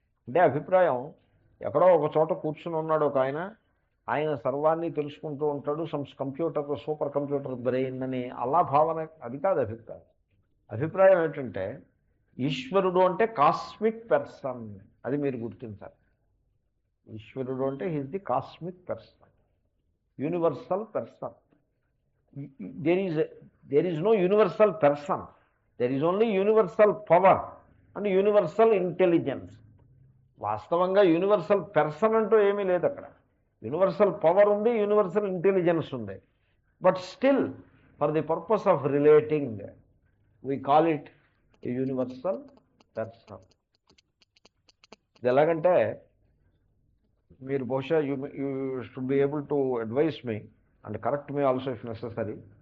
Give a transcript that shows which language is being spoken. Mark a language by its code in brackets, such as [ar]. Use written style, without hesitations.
[te] అంటే అభిప్రాయం ఎక్కడో ఒక చోట కూర్చుని ఉన్నాడు ఒక ఆయన, ఆయన సర్వాన్ని తెలుసుకుంటూ ఉంటాడు, కంప్యూటర్ సూపర్ కంప్యూటర్ బ్రెయిన్ అని అలా భావన, అది కాదు అభిప్రాయం. అభిప్రాయం ఏంటంటే ఈశ్వరుడు అంటే కాస్మిక్ పర్సన్, అది మీరు గుర్తించాలి. ఈశ్వరుడు అంటే [en] He's the cosmic person, universal person. there is no universal person, there is only universal power and universal intelligence. [te] వాస్తవంగా యూనివర్సల్ పర్సన్ అంటూ ఏమీ లేదు అక్కడ. యూనివర్సల్ పవర్ ఉంది, యూనివర్సల్ ఇంటెలిజెన్స్ ఉంది. [en] But still for the purpose of relating we call it a universal person. [te] ఇది ఎలాగంటే మీరు బహుశా [en] You should be able to advise me and correct me also if necessary.